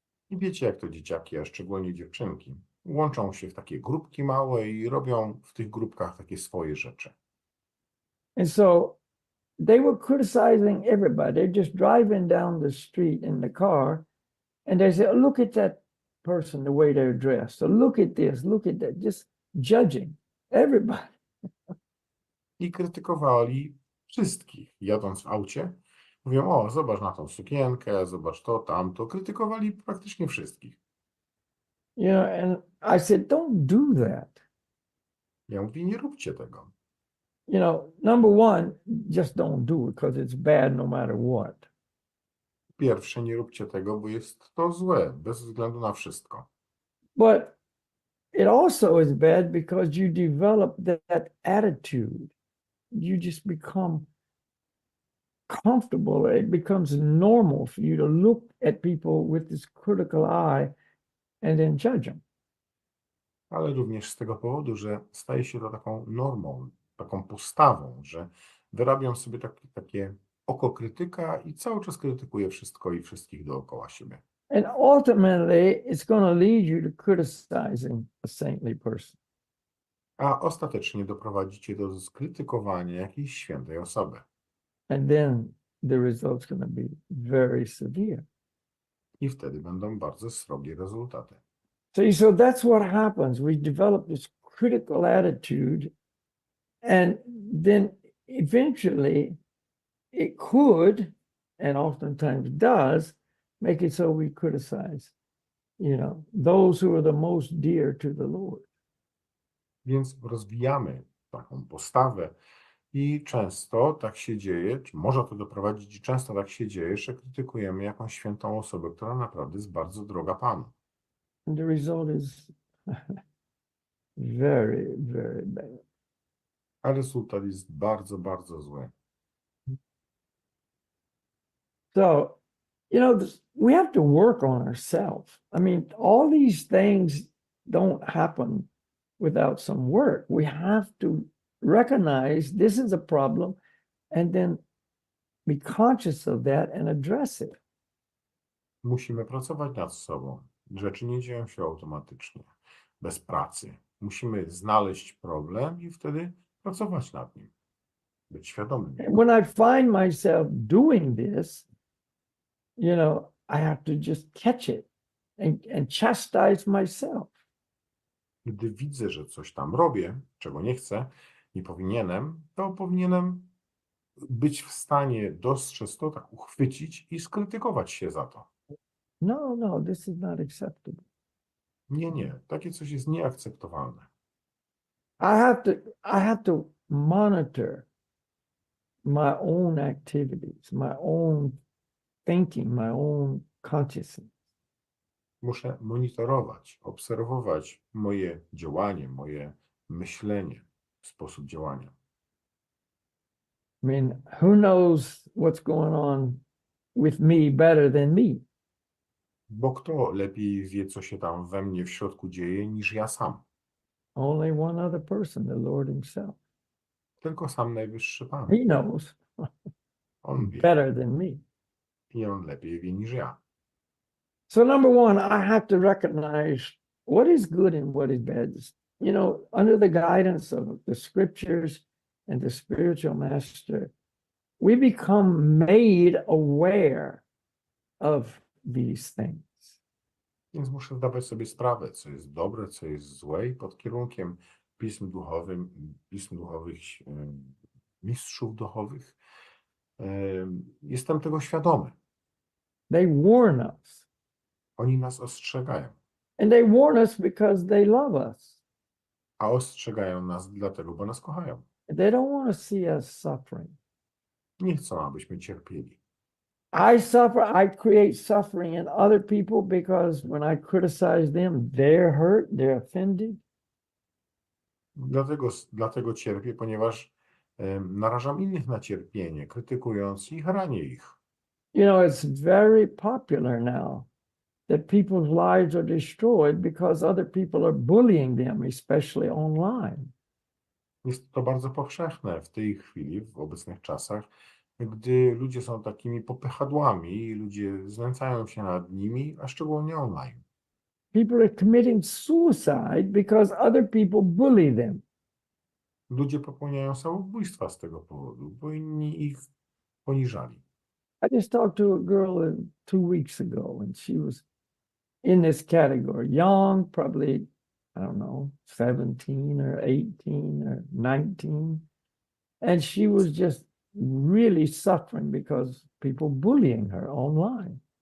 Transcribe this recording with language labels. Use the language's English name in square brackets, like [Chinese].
[Polish] I wiecie, jak to dzieciaki, a szczególnie dziewczynki, łączą się w takie grupki małe i robią w tych grupkach takie swoje rzeczy. [English] And so they were criticizing everybody. They're just driving down the street in the car, and they say, oh, look at that person, the way they're dressed. So look at this, look at that, just judging everybody. [Polish] I krytykowali wszystkich. Jadąc w aucie, mówią, o, zobacz na tą sukienkę, zobacz to, tamto. Krytykowali praktycznie wszystkich. [English] And I said, don't do that. [Polish] Ja mówię, nie róbcie tego. [English] Number one, just don't do it because it's bad no matter what. [Polish] Pierwsze, nie róbcie tego, bo jest to złe, bez względu na wszystko. [English] But it also is bad because you develop that attitude. You just become comfortable. It becomes normal for you to look at people with this critical eye and then judge them. [Polish] Ale również z tego powodu, że staje się to taką normą, taką postawą, że wyrabiam sobie takie oko krytyka i cały czas krytykuję wszystko i wszystkich dookoła siebie. [English] And ultimately, it's going to lead you to criticizing a saintly person. [Polish] A ostatecznie doprowadzicie do skrytykowania jakiejś świętej osoby. [English] And then the result's going to be very severe. [Polish] I wtedy będą bardzo srogie rezultaty. [English] So that's what happens. We develop this critical attitude, and then eventually it could, and oftentimes does, make it so we criticize, those who are the most dear to the Lord. [Polish] Więc rozwijamy taką postawę i często tak się dzieje, czy może to doprowadzić, i często tak się dzieje, że krytykujemy jakąś świętą osobę, która naprawdę jest bardzo droga Panu. [English] And the result is very, very bad. [Polish] A rezultat jest bardzo, bardzo zły. [English] So, we have to work on ourselves. I mean, all these things don't happen without some work. We have to recognize this is a problem and then be conscious of that and address it. [Polish] Musimy pracować nad sobą. Rzeczy nie dzieją się automatycznie, bez pracy. Musimy znaleźć problem i wtedy pracować nad nim. Być świadomym. [English] When I find myself doing this, I have to just catch it and chastise myself. [Polish] Gdy widzę, że coś tam robię, czego nie chcę, nie powinienem, to powinienem być w stanie dostrzec to, tak uchwycić i skrytykować się za to. [English] No, this is not acceptable. [Polish] Nie, takie coś jest nieakceptowalne. [English] I have to monitor my own activities, my own thinking, my own consciousness. [Polish] Muszę monitorować, obserwować moje działanie, moje myślenie, sposób działania. [English] I mean, who knows what's going on with me better than me? [Polish] Bo kto lepiej wie, co się tam we mnie w środku dzieje, niż ja sam? [English] Only one other person, the Lord himself. [Polish] Tylko sam Najwyższy Pan. [English] He knows [Polish] On wie [English] better than me. [Polish] i on lepiej wie niż ja. [English] So number one, I have to recognize what is good and what is bad. You know, under the guidance of the scriptures and the spiritual master, we become made aware of these things. [Polish] Więc muszę zdawać sobie sprawę, co jest dobre, co jest złe i pod kierunkiem pism duchowych, mistrzów duchowych, jestem tego świadomy. [English] They warn us. [Polish] Oni nas ostrzegają, [English] And they warn us because they love us. [Polish] a ostrzegają nas dlatego, bo nas kochają. [English] They don't want to see us suffering. [Polish] Nie chcą, abyśmy cierpieli. [English] I suffer, I create suffering in other people because when I criticize them, they're hurt, they're offended. [Polish] Dlatego cierpię, ponieważ narażam innych na cierpienie, krytykując ich, ranię ich. [English] You know, it's very popular now that people's lives are destroyed because other people are bullying them, especially online. [Polish] Jest to bardzo powszechne w tej chwili, w obecnych czasach, gdy ludzie są takimi popychadłami i ludzie znęcają się nad nimi, a szczególnie online. [English] People are committing suicide because other people bully them. [Polish] Ludzie popełniają samobójstwa z tego powodu, bo inni ich poniżali. [English] I just talked to a girl 2 weeks ago, and she was in this category, young, probably, I don't know, 17 or 18 or 19. And she was just really suffering because people bullying her online.